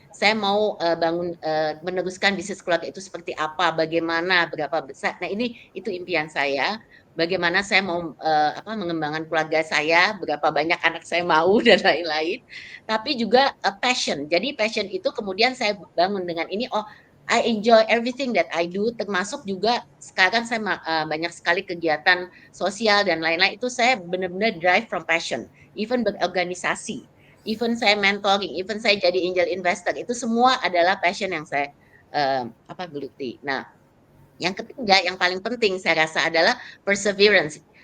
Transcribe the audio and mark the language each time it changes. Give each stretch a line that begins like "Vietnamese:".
Indonesian: Saya mau meneruskan bisnis keluarga itu seperti apa, bagaimana, berapa besar. Nah itu impian saya. Bagaimana saya mau mengembangkan keluarga saya, berapa banyak anak saya mau dan lain-lain. Tapi juga passion. Jadi passion itu kemudian saya bangun dengan ini.
English: Oh, I enjoy everything that I do.
Indonesian: Termasuk juga sekarang saya banyak sekali kegiatan sosial dan lain-lain. Itu saya benar-benar
English: drive from passion.
Indonesian: Even berorganisasi. Even saya mentoring, even saya jadi angel investor, itu semua adalah passion yang saya geluti. Nah, yang ketiga, yang paling penting saya rasa adalah perseverance.